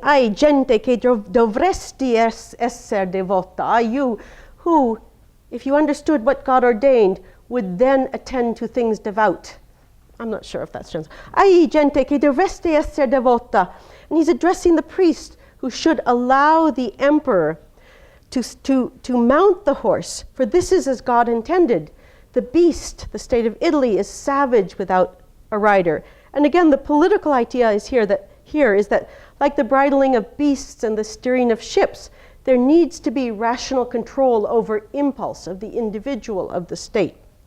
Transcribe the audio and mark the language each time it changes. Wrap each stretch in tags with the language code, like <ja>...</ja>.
<it>Ai gente che dovresti esser devota.</it> <en>You who, if you understood what God ordained, would then attend to things devout. I'm not sure if that's translated.</en> <it>Ai gente che dovresti esser devota.</it> <en>And he's addressing the priest who should allow the emperor to mount the horse, for this is as God intended. The beast, the state of Italy, is savage without a rider. And again, the political idea is here is that, like the bridling of beasts and the steering of ships, there needs to be rational control over impulse of the individual, of the state.</en>